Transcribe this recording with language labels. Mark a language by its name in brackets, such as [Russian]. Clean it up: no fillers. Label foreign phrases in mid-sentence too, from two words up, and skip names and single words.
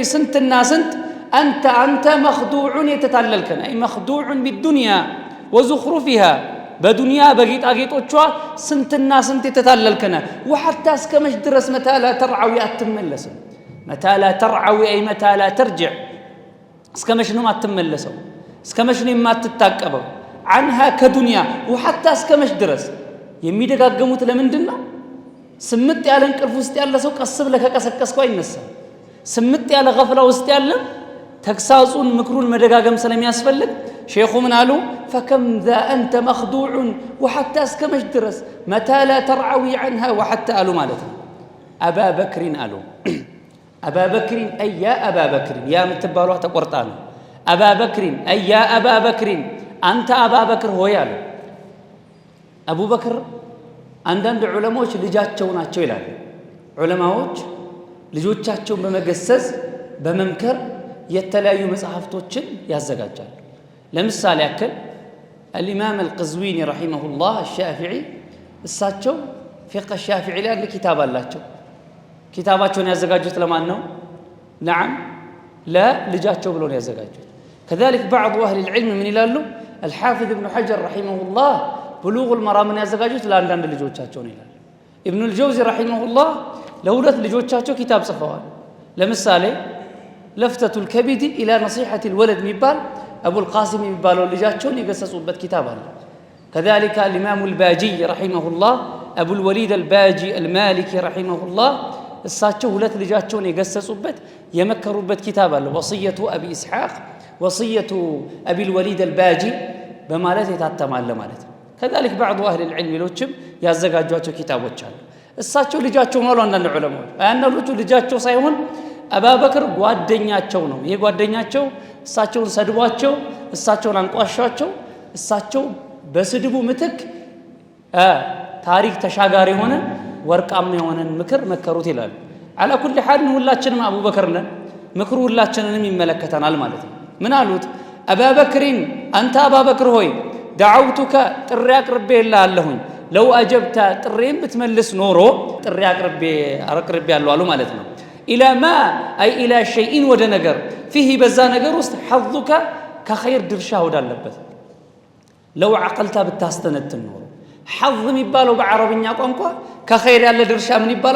[Amharic] ስንትና ስንት አንተ መኽዱዑን የተታለልከን አይ [Arabic] مخدوعا بالدنيا وزخرفها [Amharic] በዱንያ በጌጣጌጦቿ ስንትና ስንት የተታለልከነ ወሐታ እስከመች ድረስ [Arabic] متى لا ترعوي [Amharic] አትመለስም። [Arabic] متى لا ترعوي [Amharic] አይ [Arabic] متى لا ترجع [Amharic] እስከመች ነው አትመለሰው፣ እስከመች ነው የማትታቀበው عنها ከዱንያ ወሐታ እስከመች ድረስ የሚደጋገሙት ለምንድን ነው? ስምጥ ያለ እንቅልፍ ውስጥ ያለ ሰው ቀስ ብለህ ከቀሰቀስከው አይነሳም። ስምጥ ያለ ገፍላ ውስጥ ያለ ተግሳጹን ምክሩን መደጋገም ስለሚያስፈልግ ሼኹ ምን አሉ? [Arabic] فكم ذا أنت مخدوع وحتى [Amharic] እስከመች ድረስ [Arabic] متى لا ترعوي عنها وحتى [Amharic] አሉ ማለት ነው። አባ በክሪን አሉ አባ በክሪን አይ ያ አባ በክሪን ያ የምትባሏ ተቆርጣ ነው። አባ በክሪን አይ ያ አባ በክሪን አንተ አባ በክር ሆይ አሉ። አቡበክር አንዳንድ ዑለማዎች ልጃቸው ናቸው ይላሉ። ዑለማዎች ልጆቻቸውን በመገሰጽ በመምከር የተለያዩ መጽሐፍቶችን ያዘጋጃሉ። ለምሳሌ ያክል [Arabic] الإمام القزويني رحمه الله الشافعي [Amharic] እሳቸው [Arabic] فقه الشافعي [Amharic] ላይ አንድ ኪታብ አላቸው። ኪታባቸውን ያዘጋጁት ለማን ነው? [Arabic] نعم [Amharic] ለልጃቸው ብለው ነው ያዘጋጁት። [Arabic] كذلك بعض أهل العلم من ይላሉ الحافظ ابن حجر رحمه الله بلوغ المرام ያዘጋጁት [Amharic] ለአንዳንድ ልጆቻቸው ነው ይላል። [Arabic] ابن الجوزي رحمه الله [Amharic] ለሁለት ልጆቻቸው ኪታብ ጽፈዋል። ለምሳሌ لفتة الكبد إلى نصيحة الولد የሚባል أبو القاسم የሚባለው ልጃቸውን የገሰጹበት ኪታብ አለ። [Arabic] كذلك الإمام الباجي رحمه الله أبو الوليد الباجي المالكي رحمه الله [Amharic] እሳቸው ሁለት ልጃቸውን የገሰጹበት የመከሩበት ኪታብ አለ። وصية أبي إسحاق وصية أبي الوليد الباجي በማለት የታተማለ ማለት ነው። [Arabic] كذلك بعض أهل العلم [Amharic] ሌሎችም ያዘጋጇቸው ኪታቦች አሉ። እሳቸው ልጃቸው ማለት አንዳንድ ዑለማዎች አንዳንዶቹ ልጃቸው ሳይሆን አቡበክር ጓደኛቸው ነው። ይሄ ጓደኛቸው እሳቸውን ሰድቧቸው እሳቸውን አንቋሻቸው እሳቸው በስድቡ ምትክ ታሪክ ተሻጋሪ ሆነ ወርቃማ የሆነን ምክር መከሩት ይላል። [Arabic] على كل حال [Amharic] ሁላችንም አቡበክር ነን ምክሩ ሁላችንንም ይመለከተናል ማለት ነው። ምን አሉት? አቡበክሪን አንተ አቡበክር ሆይ دعوتك ጥሪ አቅርቤልሃለሁኝ [Arabic] لو أجبت [Amharic] ጥሪን ብትመልስ ኖሮ ጥሪ አቅርቤያለሁ አሉ ማለት ነው። ኢላ ማ አይ [Arabic] إلى شيء [Amharic] ወደ ነገር ፊህ በዛ ነገር ውስጥ ሐظك ከኸይር ድርሻ ወዳለበት [Arabic] لو عقلت [Amharic] ብታስተነትን ኖሮ ሐظ የሚባለው በአረብኛ ቋንቋ ከኸይር ያለ ድርሻ ምን ይባላል?